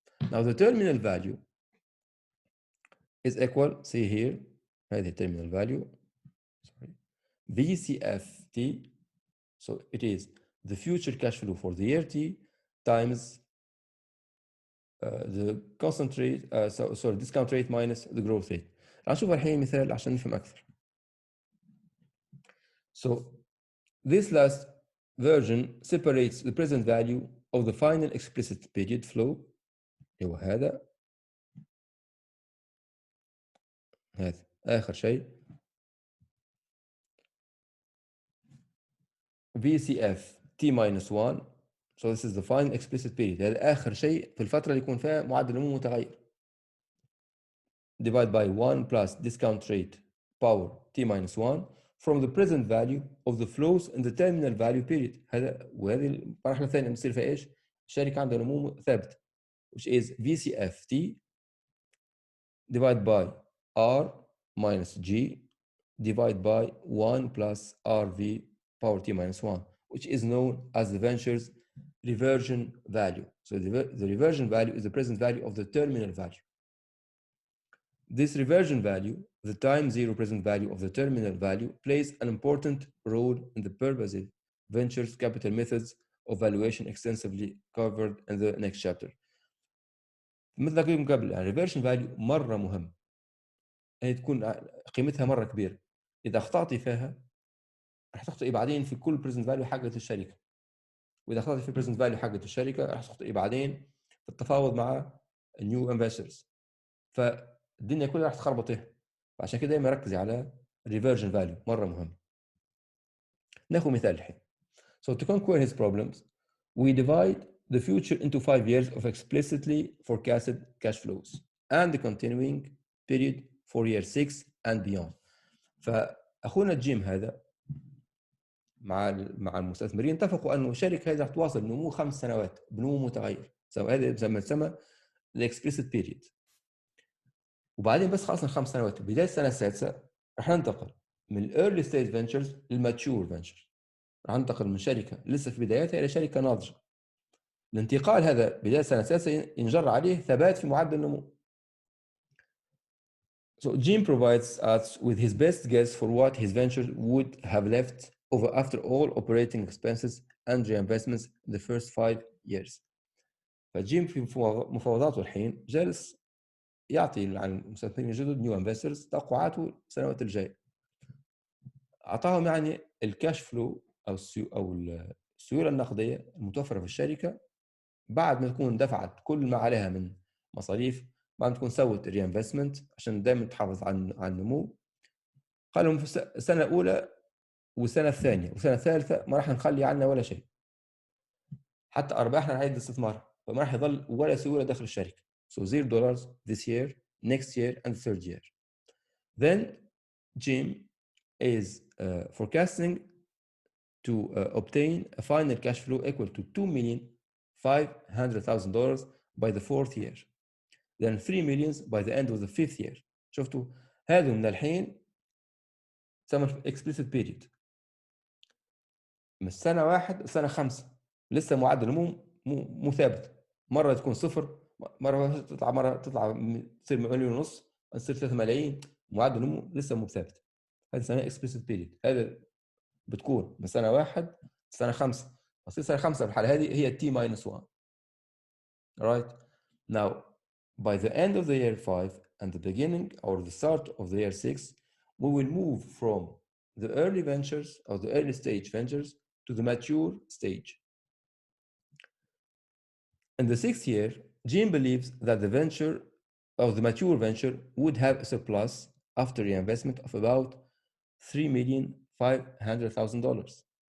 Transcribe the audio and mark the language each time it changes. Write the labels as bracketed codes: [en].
[en] Now the terminal value is equal, see here, the terminal value, VCFT. So it is the future cash flow for the year t times the constant rate, discount rate minus the growth rate. [ar] هنشوف الحين مثال عشان نفهم أكثر. [en] So this last version separates the present value of the final explicit period flow [ar] هو هذا آخر شيء [en] VCF T minus 1. So this is the final explicit period. [ar] هذا آخر شيء في الفترة اللي يكون فيها معدل نمو متغير. [en] Divide by 1 plus discount rate power T minus 1 from the present value of the flows in the terminal value period. [ar] وهذه المرحلة الثانية بتصير فيها ايش؟ الشركة عندها نمو ثابت [en] which is VCFT divided by R minus G divided by 1 plus RV power T minus 1, which is known as the venture's reversion value. So the reversion value is the present value of the terminal value. This reversion value, the time zero present value of the terminal value, plays an important role in the pervasive ventures capital methods of valuation extensively covered in the next chapter. [ar] مثل قلت قبل يعني reversion value مرة مهم، هي تكون قيمتها مرة كبيرة. إذا أخطأتي فيها راح تخطئي بعدين في كل present value حقت الشركة، وإذا أخطأتي في present value حقت الشركة راح تخطئي بعدين في التفاوض مع [en] new investors. [ar] الدنيا كلها راح تخربطها. فعشان كده دايما ركزي على reversion value مرة مهم. ناخذ مثال الحين. [en] So to conquer his problems, we divide the future into 5 years of explicitly forecasted cash flows and the continuing period for year 6 and beyond. [ar] فأخونا جيم هذا مع المستثمرين اتفقوا أنه الشركة هذه راح تواصل نمو 5 سنوات بنمو متغير. هذا زي ما تسمى the explicit period. وبعدين بس خلصنا 5 سنوات بداية السنة السادسة راح ننتقل من early stage ventures للmature ventures. راح ننتقل من شركة لسه في بداياتها إلى شركة ناضجة. الانتقال هذا بداية السنة السادسة ينجر عليه ثبات في معدل النمو. [en] So Jim provides us with his best guess for what his venture would have left over after all operating expenses and reinvestments in the first 5 years. [ar] فجيم في مفاوضاته الحين جالس يعطي عن المستثمرين الجدد نيو انفسترز توقعاته السنوات الجايه. اعطاهم يعني الكاش فلو او السيوله النقديه المتوفره في الشركه بعد ما تكون دفعت كل ما عليها من مصاريف، بعد ما تكون سوت ري انفستمنت عشان دائما تحافظ على النمو. قال لهم في السنه الاولى والسنه الثانيه والسنه الثالثه ما راح نخلي عنا ولا شيء، حتى ارباحنا نعيد استثمارها، فما راح يظل ولا سيوله داخل الشركه. [en] So $0 this year, next year and the third year. Then Jim is forecasting to obtain a final cash flow equal to $2,500,000 by the fourth year, then $3 million by the end of the fifth year. [ar] شفتوا هذا من الحين تسمى explicit period، من السنة 1 لسنة 5 لسه معدل مو ثابت، مرة تكون صفر، مرة تطلع تصير 1.5 مليون، تصير 3 ملايين، معدل النمو لسه مو ثابت. هذه اسمها explicit period. هذا بتكون من سنة 1 لسنة 5، تصير سنة 5 في الحالة هذه هي T-1. [en] Right? Now, by the end of the year 5 and the beginning or the start of the year 6, we will move from the early ventures or the early stage ventures to the mature stage. In the 6th year, Jim believes that the venture or the mature venture would have a surplus after reinvestment of about $3,500,000.